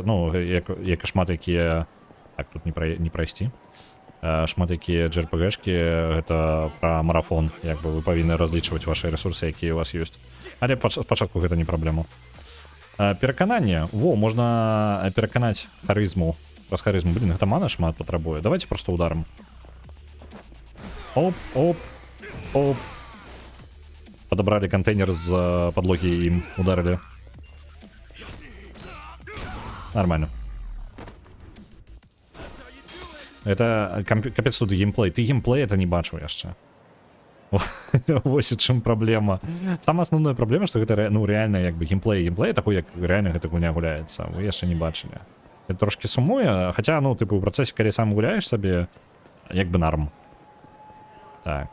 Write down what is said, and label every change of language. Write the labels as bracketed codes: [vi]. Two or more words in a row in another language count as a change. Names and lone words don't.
[be] Ну, як і шмат якія... Так, тут не прайсці. Шмат якія JRPG-шкі, гэта пра марафон. Як бы вы павінны разлічваць вашы рэсурсы, якія у вас ёсць. Але спачатку гэта не праблема. Перакананне. Во, можна пераканаць харызму. Праз харызму. Блин, гэта мана шмат патрабуе. [ru] Давайте просто ударом. Оп, оп, оп. Подобрали контейнер з подлоги и им ударили. Нормально. Это капец тут геймплей. [be] Ты геймплей это не бачыў яшчэ. Вось у чым праблема. Самая основная праблема, што гэта ну реально як бы геймплей такой, як реально гэта гульня гуляецца. Вы яшчэ не бачылі. Это трошки сумуе, хаця ну типу у працэсе калі сам гуляеш сабе, як бы нарм. Так.